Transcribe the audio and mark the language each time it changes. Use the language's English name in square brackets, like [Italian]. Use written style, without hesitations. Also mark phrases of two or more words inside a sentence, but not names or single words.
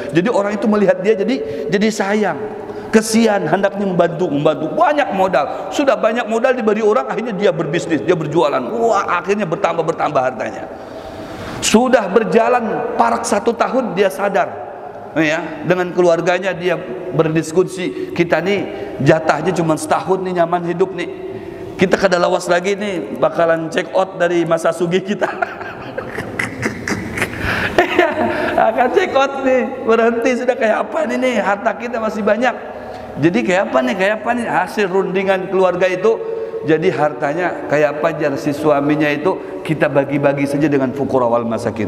[Indonesian] Jadi orang itu melihat dia jadi sayang. kesian, hendaknya membantu. Banyak modal, sudah banyak modal diberi orang, akhirnya dia berbisnis, dia berjualan. Wah, akhirnya bertambah hartanya. Sudah berjalan parak 1 tahun, dia sadar, ya, dengan keluarganya dia berdiskusi, kita nih jatahnya cuma setahun nih, nyaman hidup nih, [Banjar] kita kada lawas lagi nih, [Indonesian] bakalan [English] check out [Indonesian] dari masa sugih kita. Akan [English] check out [Indonesian] nih, berhenti sudah. Kayak apa nih, harta kita masih banyak. Jadi kayak apa nih hasil rundingan keluarga itu. Jadi hartanya kayak apa aja, si suaminya itu kita bagi-bagi saja dengan [Arabic] فقراء والمساكين.